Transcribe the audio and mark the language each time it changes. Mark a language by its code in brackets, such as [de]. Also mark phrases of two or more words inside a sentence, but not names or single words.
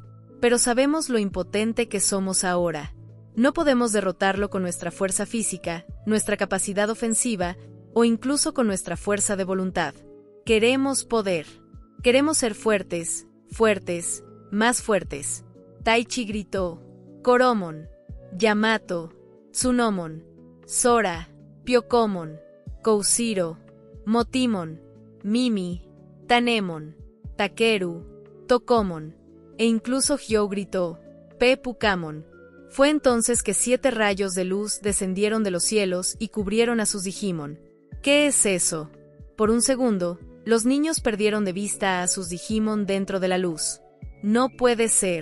[es] Pero sabemos lo impotente que somos ahora. No podemos derrotarlo con nuestra fuerza física, nuestra capacidad ofensiva, o incluso con nuestra fuerza de voluntad. Queremos poder. Queremos ser fuertes, fuertes, más fuertes. Taichi gritó. Koromon, Yamato, Tsunomon, Sora, Pyokomon, Kouziro, Motimon, Mimi, Tanemon, Takeru, Tokomon, e incluso Hyou gritó. Pukamon, Fue entonces que 7 rayos de luz descendieron de los cielos y cubrieron a sus Digimon. ¿Qué es eso? Por un segundo, los niños perdieron de vista a sus Digimon dentro de la luz. No puede ser.